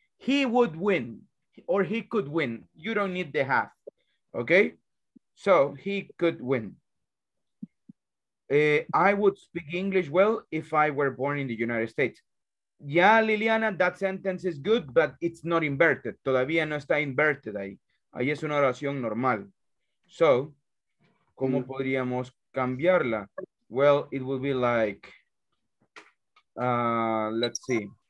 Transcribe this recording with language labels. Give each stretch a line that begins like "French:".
English: He would win, or he could win. You don't need the have, okay? So he could win. I would speak English well if I were born in the United States. Yeah, Liliana, that sentence is good, but it's not inverted.
Spanish: Todavía no está inverted ahí. Ahí es una oración normal. So, ¿cómo podríamos cambiarla?
English: Well, it will be like, let's see.